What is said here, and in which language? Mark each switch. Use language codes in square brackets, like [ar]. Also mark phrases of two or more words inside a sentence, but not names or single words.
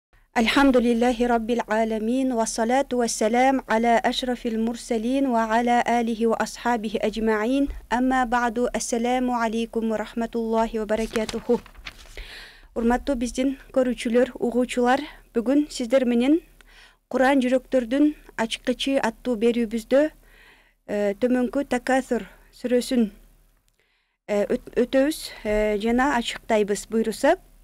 [ar] الحمد لله رب العالمين والصلاة والسلام على أشرف المرسلين وعلى آله وأصحابه أجمعين. أما بعد، السلام عليكم ورحمة الله وبركاته. [ky] Урматтуу биздин көрүүчүлөр, угуучулар, бүгүн сиздер менен Куран жүрөктөрдүн ачкычы аттуу берүүбүздө төмөнкү Такасур сүрөсүн өтөбүз жана ачыктайбыз буйруса.